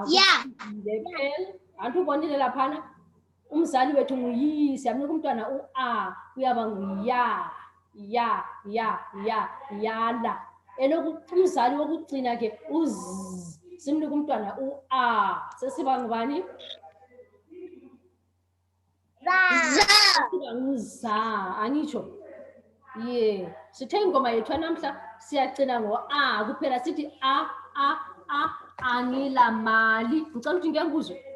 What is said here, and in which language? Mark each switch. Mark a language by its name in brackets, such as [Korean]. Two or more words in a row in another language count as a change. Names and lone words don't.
[Zulu] Pearl. Antu ubonile laphana umzali wethu nguyi, siyamnika umntwana u-a. Uyaba nguya. Yala. Umzali wokugcina ke uz. Simnika umntwana u-a. Sesiba ngubani? Sesiba nguza. Angitsho. [English] Yeah. [Zulu] Sithe ingoma yethu namhla siyagcina ngo-a kuphela sithi a. Angila mali. Ngicela ukuthi ngiyanguzwe.